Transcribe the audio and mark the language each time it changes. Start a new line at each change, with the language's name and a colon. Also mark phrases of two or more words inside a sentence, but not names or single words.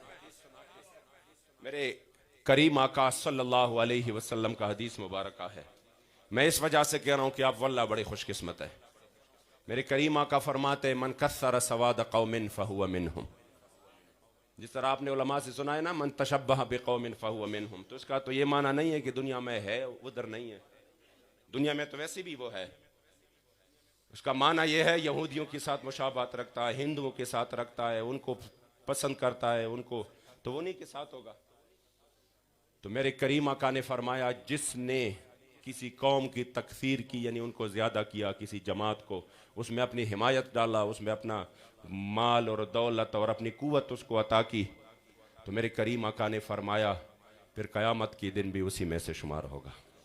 Hindi: मेरे करीम आका
Arabic: صلى الله عليه وسلم
Hindi: का हदीस मुबारक है। मैं इस वजह से कह रहा हूं कि आप वल्लाह बड़े खुशकिस्मत है। मेरे करीम आका फरमाते
Arabic: من كثر سواد قوم فهو منهم.
Hindi: जिस तरह आपने उलमा से सुना है ना
Arabic: من تشبه بقوم فهو منهم,
Hindi: तो इसका तो ये माना नहीं है कि दुनिया में है उधर नहीं है, दुनिया में तो वैसे भी वो है। उसका माना यह है यहूदियों के साथ मुशाबहत रखता है, हिंदुओं के साथ रखता है, उनको पसंद करता है, उनको तो उन्हीं के साथ होगा। तो मेरे करीम आका ने फरमाया जिसने किसी कौम की तकसीर की, यानी उनको ज़्यादा किया, किसी जमात को, उसमें अपनी हिमायत डाला, उसमें अपना माल और दौलत और अपनी कुव्वत उसको अता की, तो मेरे करीम आका ने फरमाया फिर क़यामत के दिन भी उसी में से शुमार होगा।